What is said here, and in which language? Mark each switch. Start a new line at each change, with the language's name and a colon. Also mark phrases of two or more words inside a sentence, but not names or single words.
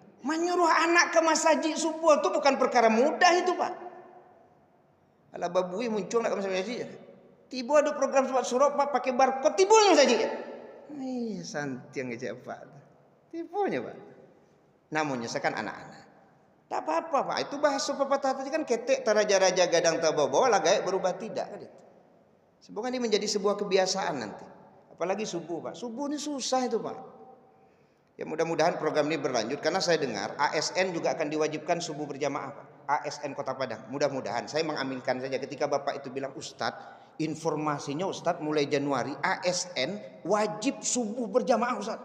Indonesian: Menyuruh anak ke masjid subuh itu bukan perkara mudah itu Pak.
Minangkabau: Alah babui muncul nak ke masjid.
Indonesian: Tiba ada program Smart Surau Pak pakai barcode, tiba Mas Haji.
Minangkabau: Santiang aja Pak. Tipunya Pak.
Indonesian: Namun nyesakan anak-anak. Tak apa-apa Pak. Itu bahasa pepatah tadi kan
Minangkabau: ketek taraja-raja gadang tabawa lah gaek berubah
Indonesian: tidak kan itu. Semoga ini menjadi sebuah kebiasaan nanti. Apalagi subuh Pak. Subuh ini susah itu Pak. Ya mudah-mudahan program ini berlanjut karena saya dengar ASN juga akan diwajibkan subuh berjamaah Pak. ASN Kota Padang. Mudah-mudahan saya mengaminkan saja ketika Bapak itu bilang Ustadz, informasinya Ustadz mulai Januari ASN wajib subuh berjamaah Ustadz.